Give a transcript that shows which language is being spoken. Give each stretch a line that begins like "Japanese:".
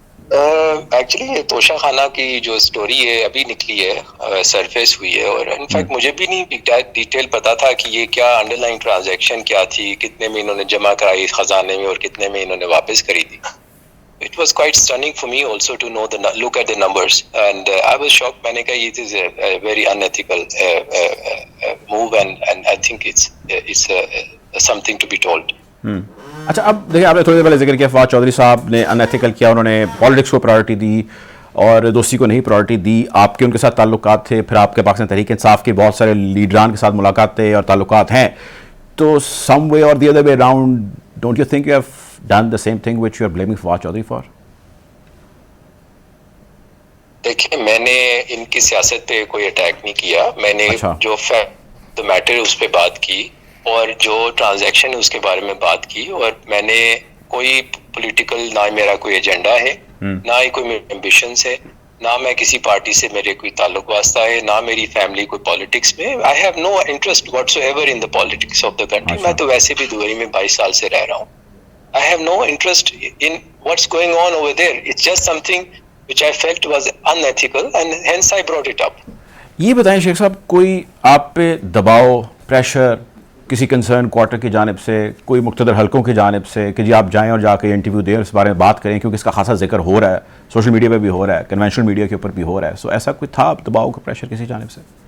Urdu: Actually یہ توشہ خانہ کی جو سٹوری ہے ابھی نکلی ہے, سرفیس ہوئی ہے, اور انفیکٹ مجھے بھی نہیں ڈیٹیل پتا تھا کہ یہ کیا انڈر لائن ٹرانزیکشن کیا تھی, کتنے میں انہوں نے جمع کرائی خزانے میں اور کتنے میں انہوں نے واپس کری تھی.
English: It was quite stunning for me also to know look at the numbers, and I was shocked.
Urdu: میں نے کہا
English: it is a very unethical move, and I think it's something to be told.
Urdu: اچھا, اب دیکھیں, آپ نے تھوڑی دیر پہلے ذکر کیا فواد چودھری صاحب نے ان ایتھیکل کیا, انہوں نے پالیٹکس کو پرائرٹی دی اور دوستی کو نہیں پرائرٹی دی. آپ کے ان کے ساتھ تعلقات تھے, پھر آپ کے پاکستان تحریک انصاف کے بہت سارے لیڈران کے ساتھ ملاقاتیں اور تعلقات ہیں, تو
English: Some way or the other way around don't you think you have done the same thing which you are blaming Fawad Chaudhry for?
Urdu: دیکھیں, میں نے ان کی سیاست پہ کوئی اٹیک نہیں کیا. میں نے جو فیکٹ میٹر اس پہ بات کی اور جو ٹرانزیکشن ہے اس کے بارے میں بات کی, اور میں نے کوئی پولیٹیکل, نہ میرا کوئی ایجنڈا ہے, نہ ہی کوئی میرے ایمبیشنز ہے, نہ میں کسی پارٹی سے میرے کوئی تعلق واسطہ ہے, نہ میری فیملی کوئی پالیٹکس میں.
English: I have no interest whatsoever in the politics of the country.
Urdu: میں تو ویسے بھی دبئی میں 22 سال سے رہ رہا ہوں.
English: I have no interest in what's going on over there. It's just something which I felt was unethical, and hence I brought it up.
Urdu: یہ بتائیں شیخ صاحب, کوئی آپ پہ دباؤ, پریشر کسی کنسرن کوارٹر کی جانب سے, کوئی مقتدر حلقوں کی جانب سے کہ جی آپ جائیں اور جا کے انٹرویو دیں, اس بارے میں بات کریں, کیونکہ اس کا خاصا ذکر ہو رہا ہے, سوشل میڈیا پہ بھی ہو رہا ہے, کنونشنل میڈیا کے اوپر بھی ہو رہا ہے, سو ایسا کوئی تھا دباؤ کا پریشر کسی جانب سے؟